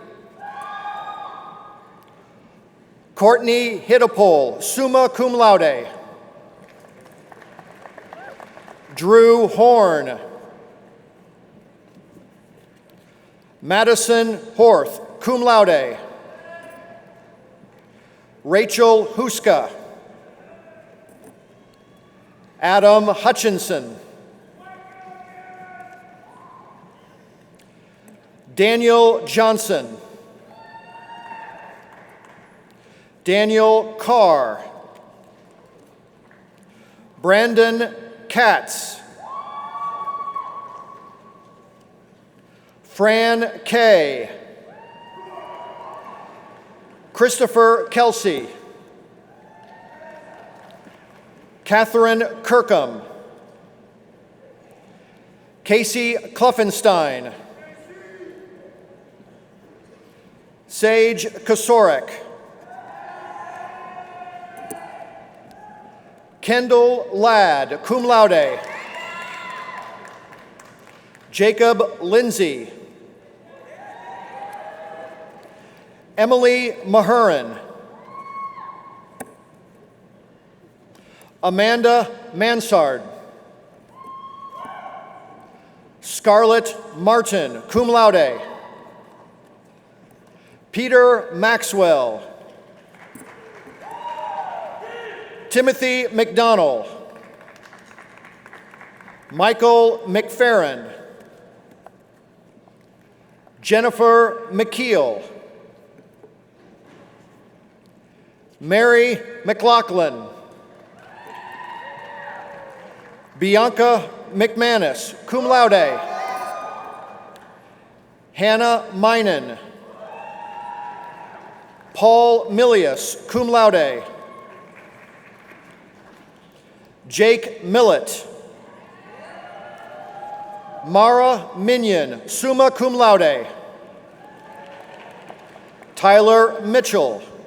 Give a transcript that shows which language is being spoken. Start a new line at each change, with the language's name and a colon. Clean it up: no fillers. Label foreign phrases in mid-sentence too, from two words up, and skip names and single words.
English: Courtney Hittapole,
Latin: summa cum laude.
English: Drew Horn. Madison Horth,
Latin: cum laude.
English: Rachel Huska. Adam Hutchinson. Daniel Johnson. Daniel Carr. Brandon Katz. Fran Kay. Christopher Kelsey. Catherine Kirkham. Casey Kluffenstein. Sage Kosorek. Kendall Ladd,
Latin: cum laude.
English: Jacob Lindsay. Emily Mahurin. Amanda Mansard. Scarlett Martin,
Latin: cum laude.
English: Peter Maxwell. Timothy McDonnell. Michael McFerrin. Jennifer McKeel. Mary McLaughlin. Bianca McManus,
Latin: cum laude.
English: Hannah Minen. Paul Milius,
Latin: cum laude.
English: Jake Millett. Mara Minion,
Latin: summa cum laude.
English: Tyler Mitchell.